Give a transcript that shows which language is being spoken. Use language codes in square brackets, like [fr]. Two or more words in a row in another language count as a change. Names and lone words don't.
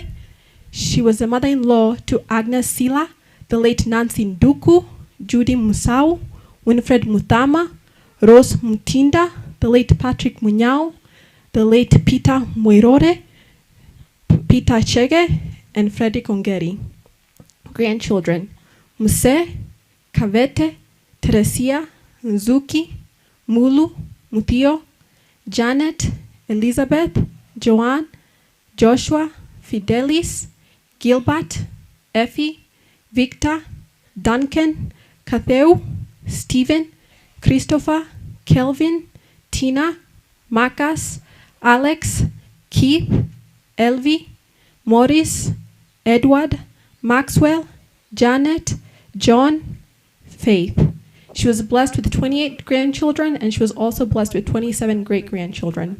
[en] She was the mother-in-law to Agnes Sila, the late Nancy Nduku, Judy Musau, Winfred Muthama, Rose Mutinda, the late Patrick Munyao, the late Peter Moirore, Peter Chege, and Freddy Ongeri. Grandchildren: Muse, Kavete, Teresia, Nzuki, Mulu, Mutio, Janet, Elizabeth, Joanne, Joshua, Fidelis, Gilbert, Effie, Victor, Duncan, Katheu, Stephen, Christopher, Kelvin, Tina, Marcus, Alex, Keith, Elvi, Morris, Edward, Maxwell, Janet, John, Faith. She was blessed with 28 grandchildren, and she was also blessed with 27 great-grandchildren.